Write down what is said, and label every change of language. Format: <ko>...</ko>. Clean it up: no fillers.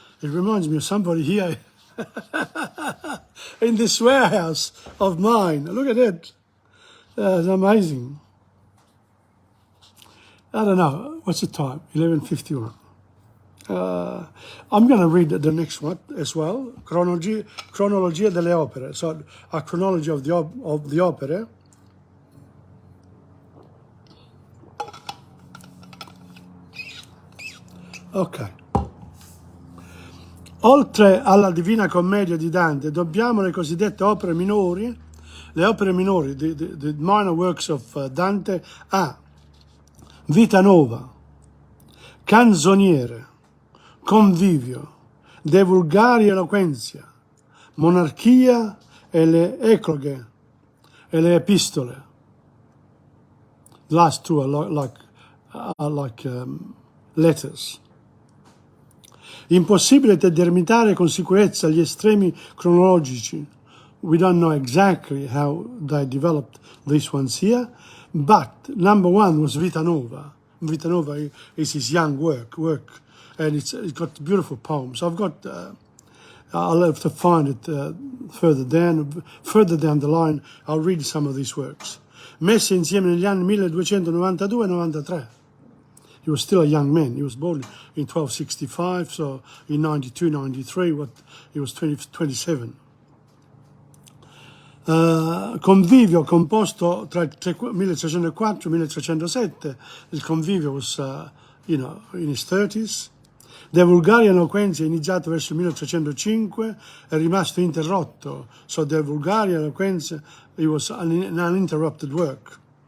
<en>It reminds me of somebody here in this warehouse of mine. Look at that. It's amazing. I don't know. What's the time? 11:51. I'm going to read the next one as well.</en> <it>Cronologia delle opere.</it> <en>So a chronology of the opere. Ok.</en> <it>Oltre alla Divina Commedia di Dante, dobbiamo le cosiddette opere minori,</it> <en>the minor works of Dante,</en> <it>a Vita Nova, Canzoniere, Convivio, De Vulgari Eloquenzia, Monarchia e le Ecloghe e le Epistole.</it> <en>The last two are like letters.</en> <it>Impossibile determinare con sicurezza gli estremi cronologici.</it> <en>We don't know exactly how they developed these ones here, but number one was Vita Nova. Vita Nova is his young work, and it's got beautiful poems. I'll have to find it further down the line. I'll read some of these works.</en> <it>Messe insieme negli anni 1292-93.</it> <en>He was still a young man. He was born in 1265, so in 92-93, he was 27.</en> <it>Convivio composto tra 1304 e 1307. Il convivio</it> <en>was, in his 30s.</en> <it>De Vulgari Eloquenzia è iniziato verso il 1305, è rimasto interrotto.</it> <en>So De Vulgari Eloquenzia, it was an uninterrupted work.</en>